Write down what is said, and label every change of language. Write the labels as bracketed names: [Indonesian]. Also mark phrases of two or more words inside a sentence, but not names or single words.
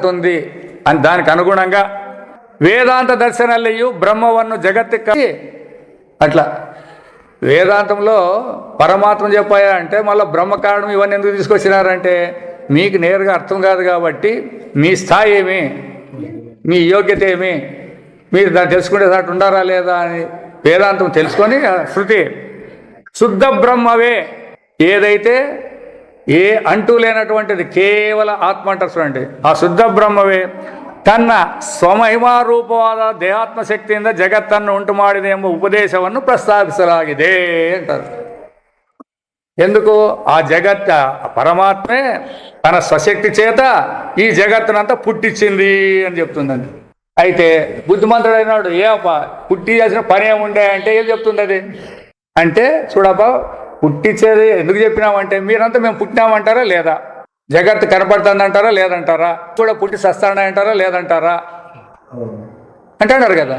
[Telugu] ఉంది అని దానికి అనుగుణంగా వేదాంత దర్శనాలయ్యు బ్రహ్మವನ್ನು జగత్తుకి అట్లా వేదాంతంలో పరమాత్మ చెప్పాయా అంటే మళ్ళీ బ్రహ్మ కారణం ఇవన్నీ ఎందుకు తీసుకొచ్చినారంటే మీకు నేరుగా అర్థం కాదు కాబట్టి మీ స్థాయి ఏమి, మీ యోగ్యత ఏమి, మీరు దాన్ని తెలుసుకునే దాంట్లో ఉండారా లేదా అని వేదాంతం తెలుసుకొని శృతి శుద్ధ బ్రహ్మవే ఏదైతే ఏ అంటూ లేనటువంటిది కేవల ఆత్మ అంటారు చూడండి. ఆ శుద్ధ [Kannada] ಬ್ರಹ್ಮವೇ ತನ್ನ ಸ್ವಮಹಿಮಾರೂಪವಾದ ದೇಹಾತ್ಮ ಶಕ್ತಿಯಿಂದ ಜಗತ್ತನ್ನು ಉಂಟು ಮಾಡಿದೆ ಎಂಬ ಉಪದೇಶವನ್ನು ಪ್ರಸ್ತಾಪಿಸಲಾಗಿದೆ ಅಂటారు. [Telugu] ఎందుకు? ఆ జగత్ పరమాత్మే తన స్వశక్తి చేత ఈ జగత్తునంతా పుట్టించింది అని చెప్తుందండి. అయితే బుద్ధిమంతుడైనాడు ఏమప్ప పుట్టి చేసిన పని ఏముండే అంటే ఏం చెప్తుంది అది అంటే, చూడబ్బా పుట్టించేది ఎందుకు చెప్పినామంటే మీరంతా మేము పుట్టినామంటారా లేదా, జగత్తు కనపడుతుంది అంటారా లేదంటారా, కూడా పుట్టి సస్తానంటారా లేదంటారా అంటున్నారు కదా.